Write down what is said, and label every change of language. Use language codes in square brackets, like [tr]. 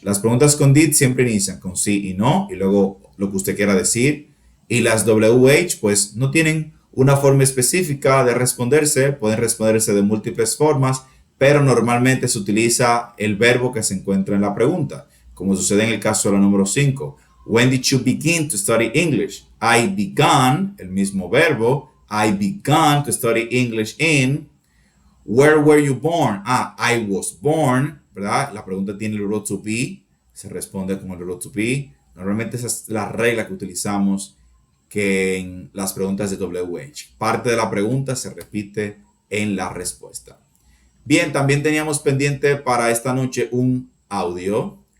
[es] Las preguntas con did siempre inician con sí y no, y luego lo que usted quiera decir. Y las WH, pues, no tienen una forma específica de responderse, pueden responderse de múltiples formas, pero normalmente se utiliza el verbo que se encuentra en la pregunta, como sucede en el caso de la número 5. [en] When did you begin to study English? I began, [es] el mismo verbo. [en] I began to study English in. Where were you born? I was born, ¿verdad? [es] La pregunta tiene el verbo to be, se responde con el verbo to be. Normalmente esa es la regla que utilizamos que en las preguntas de WH. Parte de la pregunta se repite en la respuesta. Bien, también teníamos pendiente para esta noche un audio.